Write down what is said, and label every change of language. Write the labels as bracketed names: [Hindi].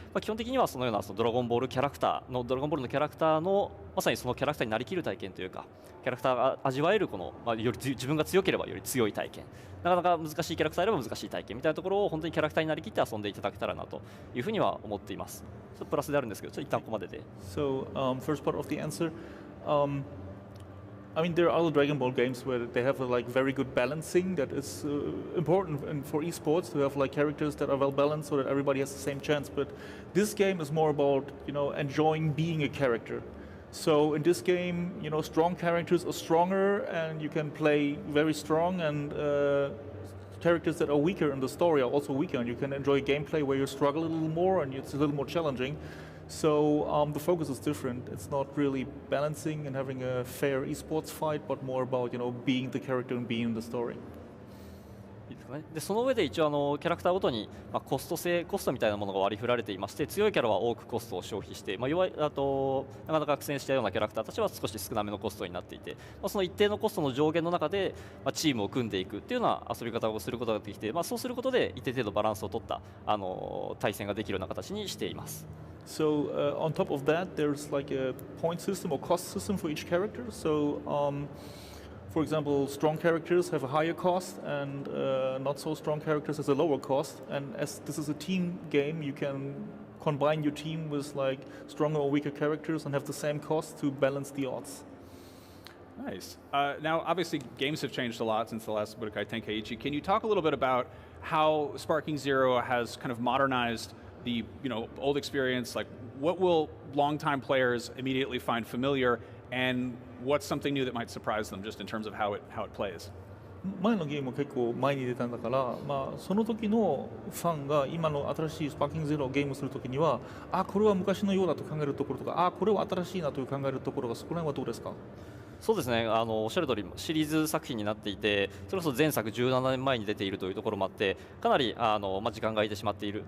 [Japanese] 基本的にはそのようなドラゴンボールのキャラクターのまさにそのキャラクターになりきる体験というか、キャラクターが味わえるこの、より自分が強ければより強い体験、なかなか難しいキャラクターでも難しい体験みたいなところを本当にキャラクターになりきって遊んでいただけたらなというふうには思っています。ちょっとプラスであるんですけど、ちょっと一旦ここまでで。 [English] So, first part of the answer. I mean, there are other Dragon Ball games where they have very good balancing that is important for esports to have characters that are well balanced so that everybody has the same chance. But this game is more about enjoying being a character. So in this game, strong characters are stronger, and you can play very strong, and characters that are weaker in the story are also weaker, and you can enjoy gameplay where you struggle a little more and it's a little more challenging. So the focus is different. It's not really balancing and having a fair esports fight, but more about being the character and being in the story. [Japanese] でその上で一応キャラクターごとに、コストみたいなものが割り振られていまして、強いキャラは多くコストを消費して、弱いなかなか苦戦したようなキャラクターたちは少し少なめのコストになっていて、その一定のコストの上限の中で、チームを組んでいくっていうような遊び方をすることができて、そうすることで一定程度バランスを取った対戦ができるような形にしています。 [English] So on top of that, there's a point system or cost system for each character. So for example, strong characters have a higher cost, and not so strong characters has a lower cost. And as this is a team game, you can combine your team with stronger or weaker characters and have the same cost to balance the odds. Nice. Now, obviously, games have changed a lot since the last Budokai Tenkaichi. Can you talk a little bit about how Sparking Zero has kind of modernized the old experience? What will longtime players immediately find familiar, and what's something new that might surprise them just in terms of how it plays? [Japanese] 前のゲームは結構前に出たんだから、その時のファンが今の新しいスパーキングゼロをゲームするときには、これは昔のようだと考えるところとか、これは新しいなという考えるところが、そこら辺はどうですか？そうですね、おっしゃる通りシリーズ作品になっていて、それこそ前作17年前に出ているというところもあって、かなり時間が空いてしまっている。